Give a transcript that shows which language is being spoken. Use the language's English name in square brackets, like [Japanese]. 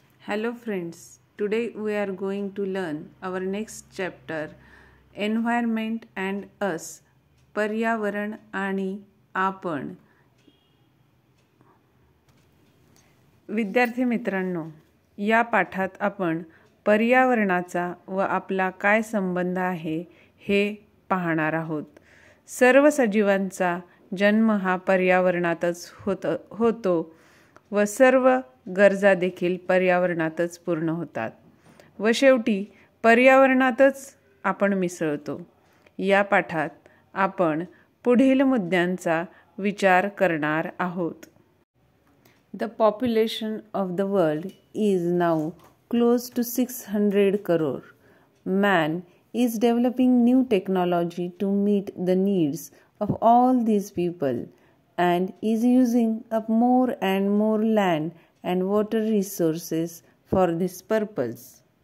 [English] Hello friends, today we are going to learn our next chapter Environment and Us, [Marathi] पर्यावरण आणि आपण. विद्यार्थी मित्रांनो, या पाठात आपण पर्यावरणाचा व आपला काय संबंध आहे हे पाहणार आहोत. सर्व सजीवांचा जन्म हा पर्यावरणातच होतो व सर्व गरजा देखील पर्यावरणातच पूर्ण होतात व शेवटी पर्यावरणातच आपण मिसळतो. या पाठात आपण पुढील मुद्द्यांचा विचार करणार आहोत. [English] The population of the world is now close to 600 crore. Man is developing new technology to meet the needs of all these people and is using up more and more land and water resources for this purpose.